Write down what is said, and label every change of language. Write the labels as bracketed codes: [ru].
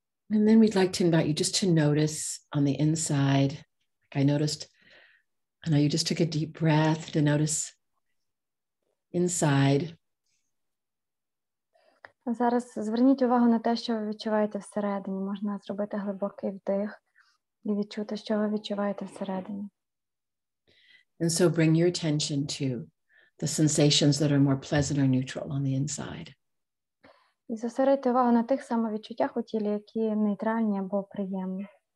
[en] And then we'd like to invite you just to notice on the inside, like I noticed, I know you just took a deep breath to notice inside. [uk] Зараз зверніть увагу на те, що ви відчуваєте всередині. Можна зробити глибокий вдих і відчути, що ви відчуваєте всередині. [en] And so bring your attention to the sensations that are more pleasant or neutral on the inside. [uk] І зосередьте увагу на тих самовідчуттях у тілі, які нейтральні або приємні.